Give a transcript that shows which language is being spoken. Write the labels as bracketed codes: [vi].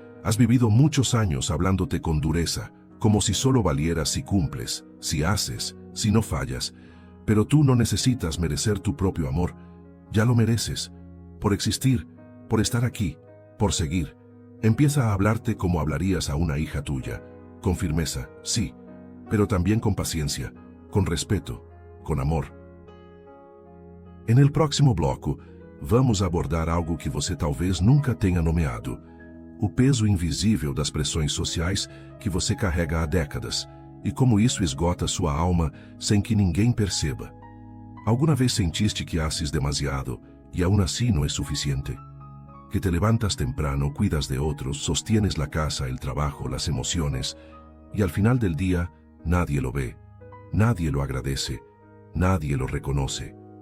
[es] Has vivido muchos años hablándote con dureza, como si solo valieras si cumples, si haces, si no fallas, pero tú no necesitas merecer tu propio amor, ya lo mereces, por existir, por estar aquí, por seguir. Empieza a hablarte como hablarías a una hija tuya, con firmeza, sí, pero también con paciencia, con respeto, con amor. En el próximo [pt] bloco, vamos abordar algo que você talvez nunca tenha nomeado: o peso invisível das pressões sociais que você carrega há décadas e como isso esgota sua alma sem que ninguém perceba. [es] ¿Alguna vez sentiste que haces demasiado y aún así no es suficiente? Que te levantas temprano, cuidas de otros, sostienes la casa, el trabajo, las emociones, y al final del día nadie lo ve, nadie lo agradece, nadie lo reconoce.